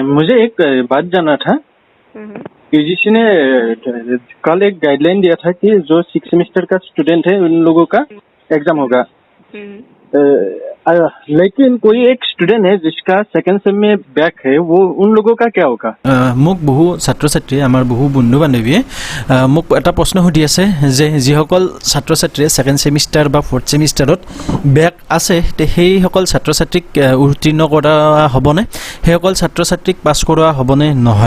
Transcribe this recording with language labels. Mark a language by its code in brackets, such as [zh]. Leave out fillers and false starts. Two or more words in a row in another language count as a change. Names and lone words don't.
[hi] मुझे एक बात जानना था। यूजीसी ने कल एक गाइडलाइन दिया था कि जो 6 सेमेस्टर का स्टूडेंट है उन लोगों का एग्जाम होगा। लेकिन कोई एक स्टूडेंट है जिसका सेकेंड सेम में बैक है, वो उन लोगों का क्या होगा? [as] মোক বহু ছাত্ৰ ছাত্ৰীয়ে আমাৰ বহু বন্ধু বান্ধৱীয়ে মোক এটা প্ৰশ্ন সুধি আছে যে যিসকল ছাত্ৰ ছাত্ৰীয়ে [en] second semester [as] বা [en] fourth semester [as] বেক আছে সেইসকল ছাত্ৰ ছাত্ৰীক উত্তীৰ্ণ কৰা হ'বনে, সেইসকল ছাত্ৰ ছাত্ৰীক পাছ কৰোৱা হ'বনে নহয়।